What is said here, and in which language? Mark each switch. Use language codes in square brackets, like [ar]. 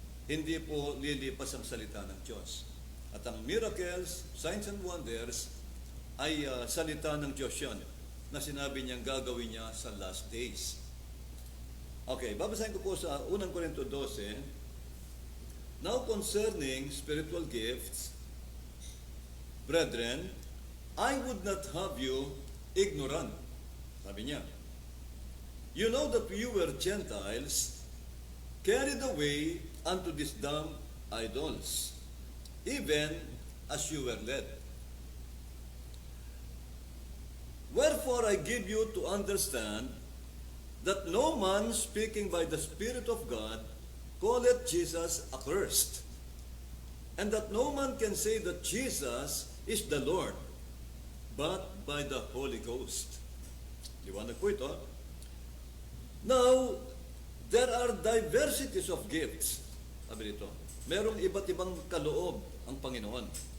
[tl] Hindi po lilipas ang salita ng Diyos. At ang [en] miracles, signs and wonders, [tl] ay salita ng Diyos yan na sinabi niyang gagawin niya sa last days. Okay, babasahin ko po sa 1 Corinto 12. [en] "Now concerning spiritual gifts, brethren, I would not have you ignorant." [tl] Sabi niya, [en] "You know that we were Gentiles, carried away unto these dumb idols, even as you were led. Wherefore I give you to understand that no man speaking by the Spirit of God calleth Jesus accursed, and that no man can say that Jesus is the Lord, but by the Holy Ghost." [tl] Liwanag po ito. [en] "Now, there are diversities of gifts." [tl] Sabi dito, merong iba't ibang kaloob ang Panginoon.